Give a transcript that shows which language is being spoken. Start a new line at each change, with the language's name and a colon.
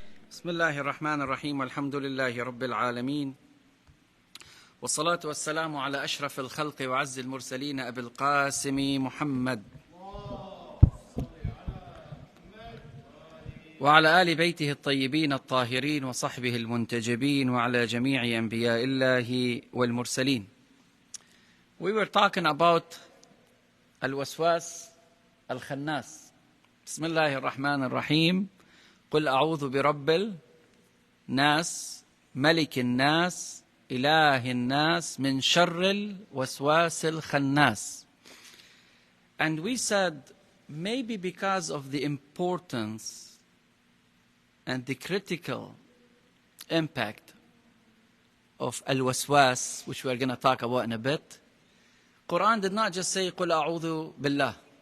Arabic: بسم الله الرحمن الرحيم والحمد لله رب العالمين والصلاة والسلام على أشرف الخلق وعز المرسلين أبي القاسم محمد وعلى آل بيته الطيبين الطاهرين وصحبه المنتجبين وعلى جميع أنبياء الله والمرسلين.
English: We were talking about الوسواس الخناس.
Arabic: بسم الله الرحمن الرحيم. قل أعوذ برب الناس ملك الناس إله الناس من شر الوسواس الخناس.
English: And we said maybe because of the importance and the critical impact of al-waswas, which we are going to talk about in a bit, Quran did not just say
Arabic: قل أعوذ بالله.